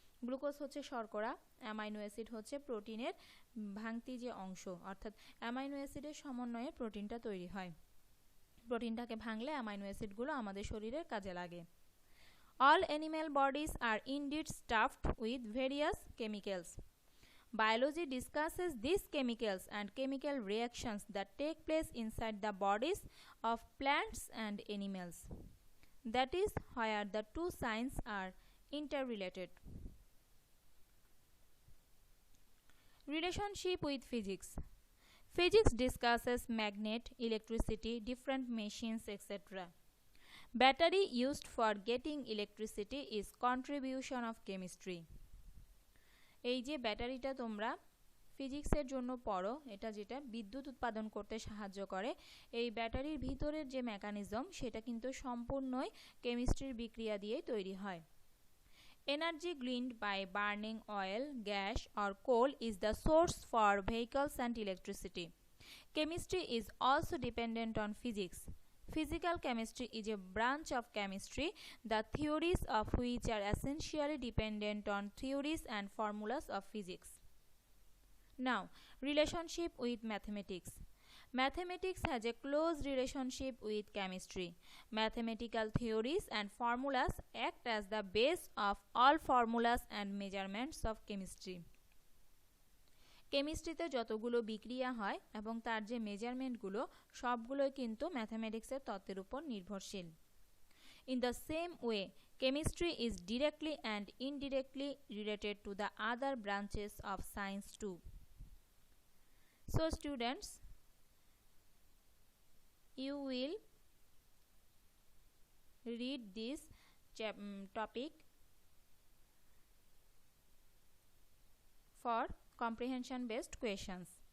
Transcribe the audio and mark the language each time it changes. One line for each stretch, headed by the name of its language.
Bangla: Glucose হচ্ছে শর্করা, amino acid হচ্ছে প্রোটিনের ভাঙতি যে অংশ, অর্থাৎ অ্যামাইনো অ্যাসিডের সমন্বয়ে প্রোটিনটা তৈরি হয়। প্রোটিনটাকে ভাঙলে অ্যামাইনো অ্যাসিডগুলো আমাদের শরীরের কাজে লাগে।
English: All animal bodies are indeed stuffed with various chemicals. Biology discusses these chemicals and chemical reactions that take place inside the bodies of plants and animals. That is where the two sciences are interrelated. Relationship with physics. Physics discusses magnet, electricity, different machines, etc. Battery used for getting electricity is contribution of chemistry.
Bangla: এই যে ব্যাটারিটা তোমরা ফিজিক্সের জন্য পড়ো, এটা যেটা বিদ্যুৎ উৎপাদন করতে সাহায্য করে, এই ব্যাটারির ভিতরের যে মেকানিজম সেটা কিন্তু সম্পূর্ণই কেমিস্ট্রির বিক্রিয়া দিয়ে তৈরি হয়।
English: Energy gleaned by burning oil, gas or coal is the source for vehicles and electricity. Chemistry is also dependent on physics. Physical chemistry is a branch of chemistry, the theories of which are essentially dependent on theories and formulas of physics. Now, relationship with mathematics. Mathematics has a close relationship with chemistry. Mathematical theories and formulas act as the base of all formulas and measurements of chemistry.
Bangla: কেমিস্ট্রিতে যতগুলো বিক্রিয়া হয় এবং তার যে মেজারমেন্টগুলো সবগুলোই কিন্তু ম্যাথমেটিক্সের তত্ত্বের উপর নির্ভরশীল।
English: In the same way, chemistry is directly and indirectly related to the other branches of science too. So students, you will read this topic for comprehension based questions.